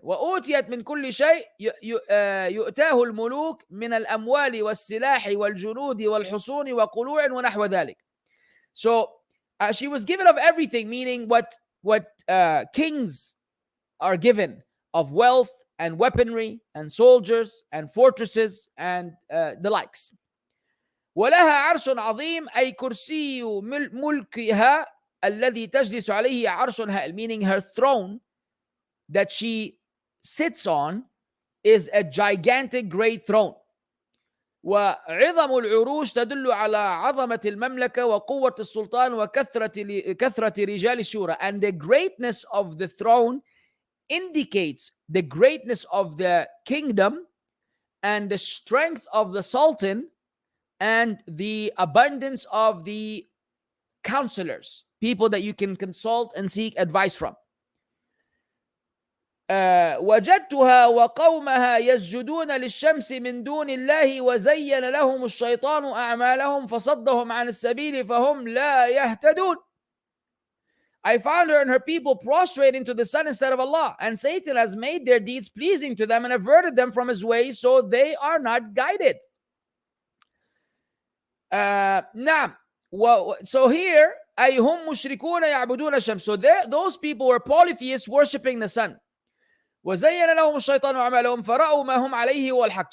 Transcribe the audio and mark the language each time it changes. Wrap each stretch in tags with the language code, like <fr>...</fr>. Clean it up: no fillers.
<ar>وأوتيت من كل شيء يؤتاه الملوك من الأموال والسلاح والجنود والحصون وقلوع ونحو ذلك.</ar> <en>So she was given of everything, meaning what kings are given of wealth and weaponry and soldiers and fortresses and the likes.</en> <ar>ولها عرش عظيم, أي كرسي ملكها الذي تجلس عليه عرش هائل,</ar> <en>meaning her throne that she sits on is a gigantic great throne.</en> <ar>وعظم العروش تدل على عظمة المملكة وقوة السلطان وكثرة رجال الشورى.</ar> <en>And the greatness of the throne indicates the greatness of the kingdom and the strength of the sultan and the abundance of the counselors, people that you can consult and seek advice from.</en> <ar>وجدتها وقومها يسجدون للشمس من دون الله وزين لهم الشيطان أعمالهم فصدهم عن السبيل فهم لا يهتدون.</ar> <en>I found her and her people prostrating to the sun instead of Allah, and Satan has made their deeds pleasing to them and averted them from his ways, so they are not guided.</en> <ar>نعم.</ar> <en>So here,</en> <ar>أي هم مشركون يعبدون الشمس.</ar> <en>So those people were polytheists worshipping the sun.</en> <ar>وزين لهم الشيطان أعمالهم فرأوا ما هم عليه هو الحق.</ar>